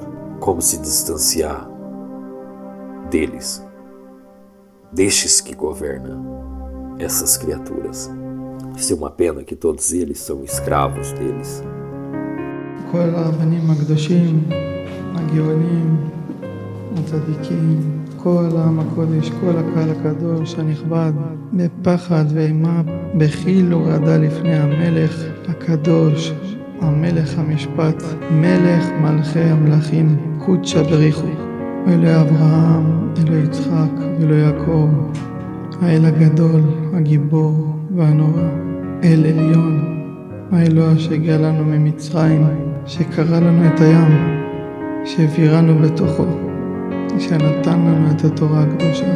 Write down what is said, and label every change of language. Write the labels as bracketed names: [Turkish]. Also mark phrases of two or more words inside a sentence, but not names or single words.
[Portuguese] Como se distanciar deles, destes que governam essas criaturas? Isso é uma pena que todos eles são escravos deles. [Hebrew] כל הרבנים הקדושים, הגאונים, הצדיקים, כל העם הקודש, כל הקהל הקדוש הנכבד, בפחד ואימה, בחיל ורעדה לפני המלך הקדוש, המלך המשפט, מלך מלכי המלכים, קודשא בריחו, אלוהי אברהם, אלוהי יצחק, אלוהי יעקב, האל הגדול, הגיבור והנורא, אל עליון, האלוה שהגיע לנו ממצרים, שקרא לנו את הים, שהעבירנו בתוכו, שנתן לנו את התורה הקדושה.